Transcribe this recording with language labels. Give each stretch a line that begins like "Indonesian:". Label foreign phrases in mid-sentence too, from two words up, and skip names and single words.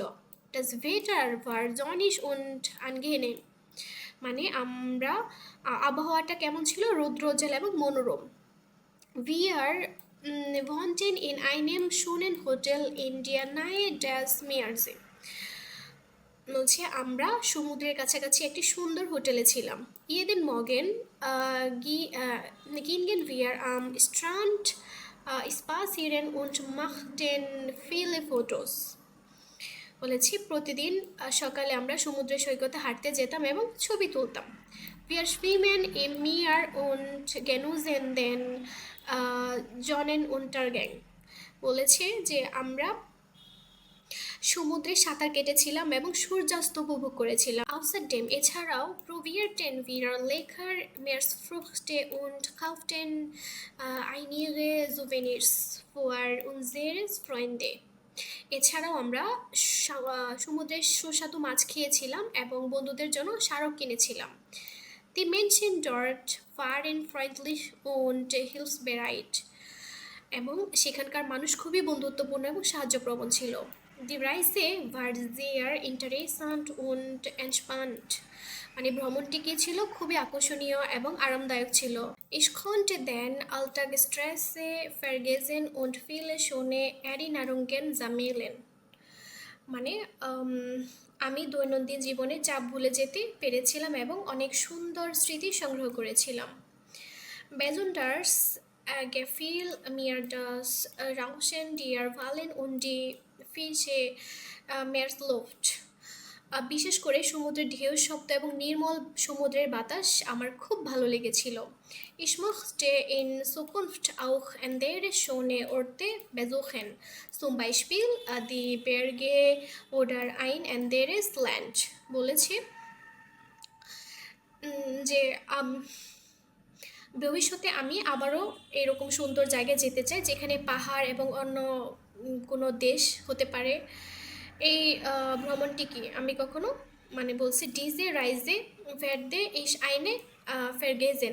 German: Das Wetter war sonnig und angenehm।
Bangla: মানে আবহাওয়াটা কেমন ছিল? রৌদ্রোজ্জ্বল এবং মনোরম।
German: Wir wohnten in einem schönen Hotel in der Nähe des Meeres।
Bangla: বলছে আমরা সমুদ্রের কাছাকাছি একটি সুন্দর হোটেলে ছিলাম।
German: Jeden Morgen gingen wir am Strand spazieren und machten viele Fotos।
Bangla: বলেছি প্রতিদিন সকালে আমরা সমুদ্র সৈকতে হাঁটতে যেতাম এবং ছবি তুলতাম।
German: Wir schwimmen im Meer und genussen den Sonnenuntergang।
Bangla: বলেছে যে আমরা সমুদ্রে সাঁতার কেটেছিলাম এবং সূর্যাস্ত উপভোগ করেছিলাম।
German: Außerdem এছাড়াও probierten wir lecker Meeresfrüchte und kauften einige Souvenirs für unsere Freunde।
Bangla: এছাড়াও আমরা সমুদ্রের সুস্বাদু মাছ খেয়েছিলাম এবং বন্ধুদের জন্য স্মারক কিনেছিলাম।
German: Die Menschen dort waren freundlich und hilfsbereit।
Bangla: এবং সেখানকার মানুষ খুবই বন্ধুত্বপূর্ণ এবং সাহায্যপ্রবণ ছিল।
German: Die Reise war sehr interessant und entspannt।
Bangla: মানে ভ্রমণটি কি ছিল? খুবই আকর্ষণীয় এবং আরামদায়ক ছিল।
German: Ich konnte den Alltagsstress vergessen und viele schöne Erinnerungen sammeln।
Bangla: মানে আমি দৈনন্দিন জীবনে চাপ ভুলে যেতে পেরেছিলাম এবং অনেক সুন্দর স্মৃতি সংগ্রহ করেছিলাম।
German: Besonders gefiel mir das Rauschen der Wellen und die frische Meeresluft।
Bangla: বিশেষ করে সমুদ্রের ঢেউর শব্দ এবং নির্মল সমুদ্রের বাতাস আমার খুব ভালো লেগেছিল।
German: Ich möchte in Zukunft auch andere schöne Orte besuchen, zum Beispiel die Berge oder ein anderes Land।
Bangla: বলেছে যে ভবিষ্যতে আমি আবারও এরকম সুন্দর জায়গায় যেতে চাই যেখানে পাহাড় এবং অন্য কোনো দেশ হতে পারে। এই ভ্রমণটি কি আমি কখনো বলছি
German: Diese Reise werde ich nie vergessen.